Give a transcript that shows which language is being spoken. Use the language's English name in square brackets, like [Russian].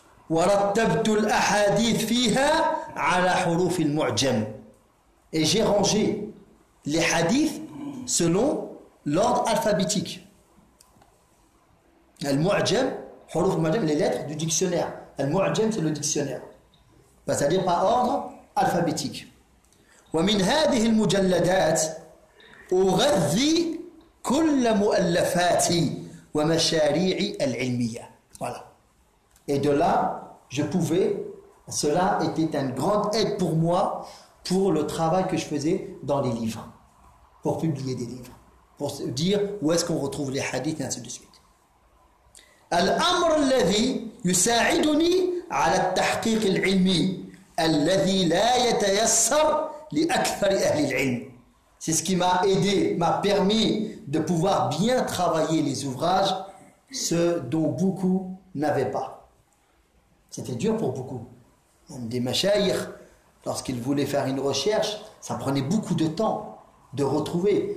[Arabic] ورتبت الأحاديث فيها على حروف المعجم. [French] Et j'ai rangé les hadiths selon l'ordre alphabétique. Al-mu'jam, [Arabic] حروف المعجم, [French] les lettres du dictionnaire. Al-mu'jam, c'est le dictionnaire. C'est-à-dire par ordre alphabétique. [Arabic] ومن هذه المجلدات أغذي كل مؤلفاتي ومشاريعي العلمية. [French] Voilà. Et de là, je pouvais, cela était une grande aide pour moi, pour le travail que je faisais dans les livres, pour publier des livres, pour dire où est-ce qu'on retrouve les hadiths et ainsi de suite. [Arabic] الأمر الذي يساعدني على التحقيق العلمي الذي لا يتيسر لأكثر أهل العلم. [French] C'est ce qui m'a aidé, m'a permis de pouvoir bien travailler les ouvrages, ceux dont beaucoup n'avaient pas. C'était dur pour beaucoup. Même des mashayikh, lorsqu'ils voulaient faire une recherche, ça prenait beaucoup de temps de retrouver.